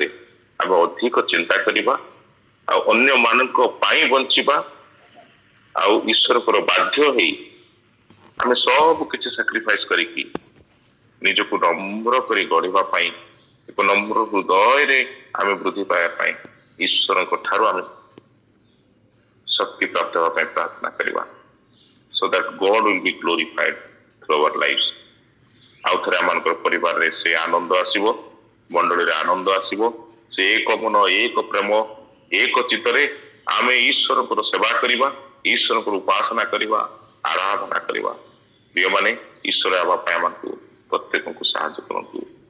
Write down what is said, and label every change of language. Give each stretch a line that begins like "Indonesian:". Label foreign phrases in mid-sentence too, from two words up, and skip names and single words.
Odia: ଆମେ ଅଧିକ ଚିନ୍ତା କରିବା, ଆଉ ଅନ୍ୟମାନଙ୍କ ପାଇଁ ବଞ୍ଚିବା, ଆଉ ଈଶ୍ୱରଙ୍କର ବାଧ୍ୟ ହେଇ ଆମେ ସବୁ କିଛି ସାକ୍ରିଫାଇସ୍ କରିକି ନିଜକୁ ନମ୍ର କରି ଗଢ଼ିବା ପାଇଁ, ଏକ ନମ୍ର ହୃଦୟରେ ଆମେ ବୃଦ୍ଧି ପାଇବା ପାଇଁ ଈଶ୍ୱରଙ୍କ ଠାରୁ ଆମେ ଶକ୍ତି ପ୍ରାପ୍ତ ହେବା ପାଇଁ ପ୍ରାର୍ଥନା କରିବା.
English: So that God will be glorified through our lives.
Odia: ଆଉ ଥରେ ଆମମାନଙ୍କର ପରିବାରରେ ସେ ଆନନ୍ଦ ଆସିବ, ମଣ୍ଡଳୀରେ ଆନନ୍ଦ ଆସିବ, ସେ ଏକ ମନ ଏକ ପ୍ରେମ ଏକ ଚିତ୍ତରେ ଆମେ ଈଶ୍ୱରଙ୍କର ସେବା କରିବା, ଈଶ୍ୱରଙ୍କର ଉପାସନା କରିବା, ଆରାଧନା କରିବା. ପ୍ରିୟମାନେ, ଈଶ୍ୱର ହେବା ପାଇଁ ଆମକୁ ପ୍ରତ୍ୟେକଙ୍କୁ ସାହାଯ୍ୟ କରନ୍ତୁ.